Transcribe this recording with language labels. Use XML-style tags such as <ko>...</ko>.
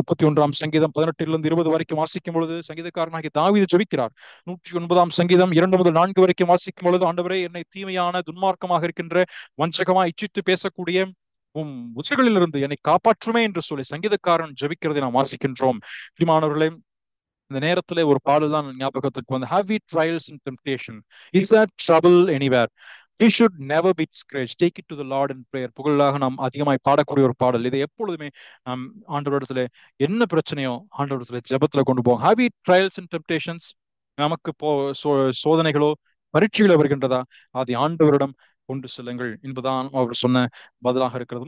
<ta>31ஆம் சங்கீதம் 18 20 வரைக்கும் வாசிக்கும் பொழுது சங்கீதக்காரனாகி தாவீது ஜெபிக்கிறார். 109ஆம் சங்கீதம் 2 முதல் 4 வரைக்கும் வாசிக்கும் பொழுது, ஆண்டவரே, என்னை தீமையான துன்மார்க்கமாக இருக்கின்ற வஞ்சகமா இச்சித்து பேசக்கூடிய உதடுகளிலிருந்து என்னை காப்பாற்றுமே என்று சொல்லி சங்கீதக்காரன் ஜெபிக்கிறதை நாம் வாசிக்கின்றோம். பிரியமானவர்களே, இந்த நேரத்துல ஒரு பாடல் தான் ஞாபகத்துக்கு வந்து,</ta> <en>have we trials and temptation, is there trouble anywhere, we should never be discouraged, take it to the Lord in prayer.</en> <ta>புகழாக நாம் அதிகமாய் பாடக்கூடிய ஒரு பாடல். இதை எப்பொழுதுமே நாம் ஆண்டவரிடத்துல என்ன பிரச்சனையோ ஆண்டவரிடத்துல ஜெபத்துல கொண்டு போவோம்.</ta> <en>have we trials and temptations,</en> <ta>நமக்கு சோதனைகளோ பரீட்சைகளோ வருகின்றதா, அதை ஆண்டவரிடம் கொண்டு செல்லுங்கள் என்பதான் அவர் சொன்ன பதிலாக இருக்கிறது.</ta>